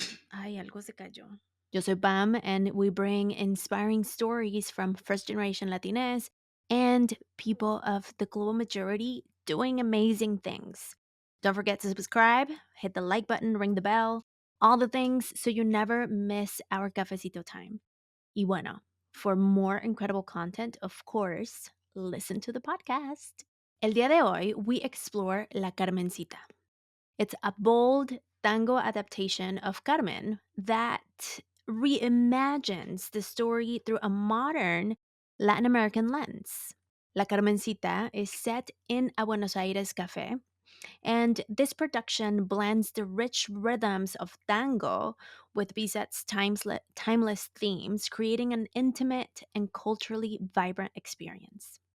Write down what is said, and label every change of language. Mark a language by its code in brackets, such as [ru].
[es] Ay, algo se cayó. Yo soy Pam, [en] and we bring inspiring stories from first-generation Latinas and people of the global majority doing amazing things. Don't forget to subscribe, hit the like button, ring the bell, all the things so you never miss our cafecito time. [es] Y bueno, [en] for more incredible content, of course, listen to the podcast. [es] El día de hoy, [en] we explore [es] La Carmencita. [en] It's a bold tango adaptation of Carmen that reimagines the story through a modern Latin American lens. La Carmencita is set in a Buenos Aires cafe, and this production blends the rich rhythms of tango with Bizet's timeless themes, creating an intimate and culturally vibrant experience.